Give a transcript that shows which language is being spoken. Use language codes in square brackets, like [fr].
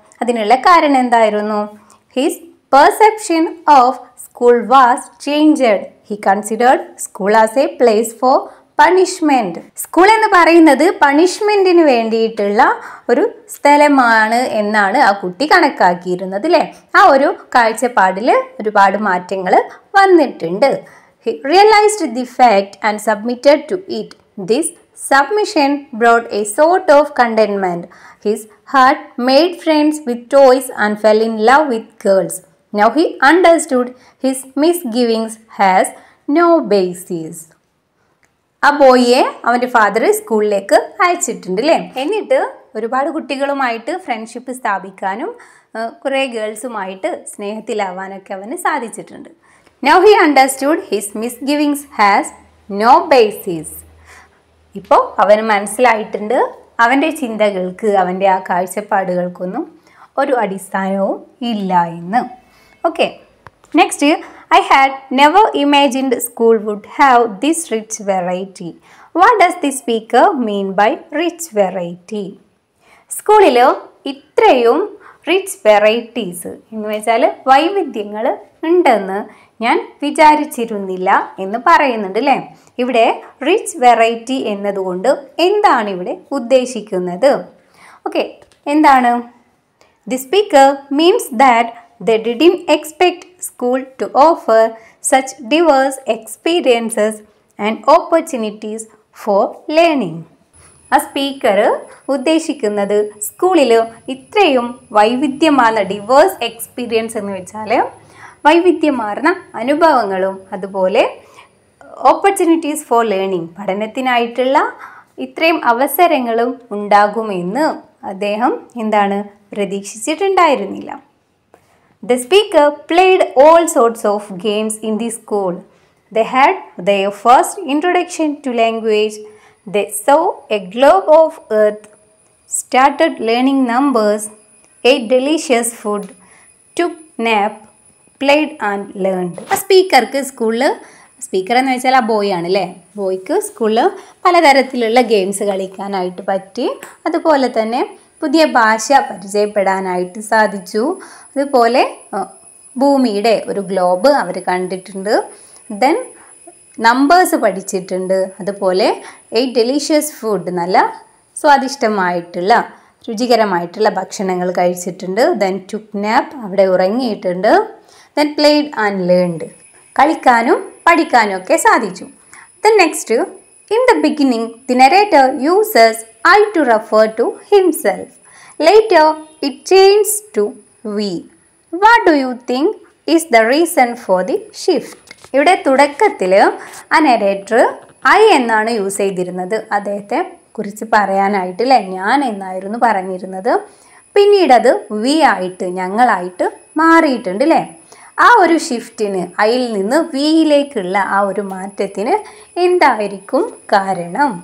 [ml] അതിനുള്ള കാരണം എന്തായിരുന്നു? [en] His perception of school was changed. He considered school as a place for punishment. [ml] School എന്ന് പറയുന്നത് പണിഷ്മെൻറ്റിന് വേണ്ടിയിട്ടുള്ള ഒരു സ്ഥലമാണ് എന്നാണ് ആ കുട്ടി കണക്കാക്കിയിരുന്നത് അല്ലേ. ആ ഒരു കാഴ്ചപ്പാടിൽ ഒരുപാട് മാറ്റങ്ങൾ വന്നിട്ടുണ്ട്. [en] He realized the fact and submitted to it. This submission brought a sort of contentment. His heart made friends with toys and fell in love with girls. Now he understood his misgivings has no basis. [ml] ആ ബോയിയെ അവൻ്റെ father സ്കൂളിലേക്ക് അയച്ചിട്ടുണ്ട് അല്ലേ. എന്നിട്ട് ഒരുപാട് കുട്ടികളുമായിട്ട് friendship സ്ഥാപിക്കാനും കുറേ ഗേൾസുമായിട്ട് സ്നേഹത്തിലാവാനൊക്കെ അവന് സാധിച്ചിട്ടുണ്ട്. [en] Now he understood his misgivings has no basis. [ml] ഇപ്പോൾ അവന് മനസ്സിലായിട്ടുണ്ട് അവൻ്റെ ചിന്തകൾക്ക്, അവൻ്റെ ആ കാഴ്ചപ്പാടുകൾക്കൊന്നും ഒരു അടിസ്ഥാനവും ഇല്ല എന്ന്. [en] Okay, next, I had never imagined school would have this rich variety. What does the speaker mean by rich variety? [ml] സ്കൂളിൽ ഇത്രയും റിച്ച് വെറൈറ്റീസ് എന്ന് വെച്ചാൽ വൈവിധ്യങ്ങൾ ഉണ്ടെന്ന് ഞാൻ വിചാരിച്ചിരുന്നില്ല എന്ന് പറയുന്നുണ്ട് അല്ലേ. ഇവിടെ റിച്ച് വെറൈറ്റി എന്നതുകൊണ്ട് എന്താണ് ഇവിടെ ഉദ്ദേശിക്കുന്നത്? ഓക്കെ, എന്താണ്? [en] The speaker means that they didn't expect school to offer such diverse experiences and opportunities for learning. [ml] ആ സ്പീക്കർ ഉദ്ദേശിക്കുന്നത് സ്കൂളിൽ ഇത്രയും വൈവിധ്യമാർന്ന ഡിവേഴ്സ് എക്സ്പീരിയൻസ് എന്ന് വെച്ചാൽ വൈവിധ്യമാർന്ന അനുഭവങ്ങളും അതുപോലെ [en] opportunities for learning, [ml] പഠനത്തിനായിട്ടുള്ള ഇത്രയും അവസരങ്ങളും ഉണ്ടാകുമെന്ന് അദ്ദേഹം എന്താണ് പ്രതീക്ഷിച്ചിട്ടുണ്ടായിരുന്നില്ല. [en] The speaker played all sorts of games in the school. They had their first introduction to language. They saw a globe of earth, started learning numbers, ate delicious food, took nap, played and learned. [ml] ആ സ്പീക്കർക്ക് സ്കൂളിൽ, speaker എന്ന് വെച്ചാൽ ആ boy ആണ് അല്ലേ, ബോയ്ക്ക് സ്കൂളിൽ പലതരത്തിലുള്ള ഗെയിംസ് കളിക്കാനായിട്ട് പറ്റി. അതുപോലെ തന്നെ പുതിയ ഭാഷ പരിചയപ്പെടാനായിട്ട് സാധിച്ചു. അതുപോലെ ഭൂമിയുടെ ഒരു ഗ്ലോബ് അവർ കണ്ടിട്ടുണ്ട്. ദെൻ നമ്പേഴ്സ് പഠിച്ചിട്ടുണ്ട്. അതുപോലെ ഡെലീഷ്യസ് ഫുഡ്, നല്ല സ്വാദിഷ്ടമായിട്ടുള്ള രുചികരമായിട്ടുള്ള ഭക്ഷണങ്ങൾ കഴിച്ചിട്ടുണ്ട്. [en] then took nap, [ml] അവിടെ ഉറങ്ങിയിട്ടുണ്ട്. [en] then played and learned, [ml] കളിക്കാനും പഠിക്കാനും ഒക്കെ സാധിച്ചു. [en] Then next, in the beginning the narrator uses I to refer to himself. Later it changes to we. What do you think is the reason for the shift? [ml] ഇവിടെ തുടക്കത്തിൽ ആ narrator I എന്നാണ് use ചെയ്തിരുന്നത് അദ്ദേഹത്തെ കുറിച്ച് പറയാനായിട്ട് അല്ലേ, ഞാൻ എന്നായിരുന്നു പറഞ്ഞിരുന്നത്. പിന്നീട് അത് വി ആയിട്ട്, ഞങ്ങളായിട്ട് മാറിയിട്ടുണ്ട് അല്ലേ. ആ ഒരു ഷിഫ്റ്റിന്, ഐയിൽ നിന്ന് വിയിലേക്കുള്ള ആ ഒരു മാറ്റത്തിന് എന്തായിരിക്കും കാരണം?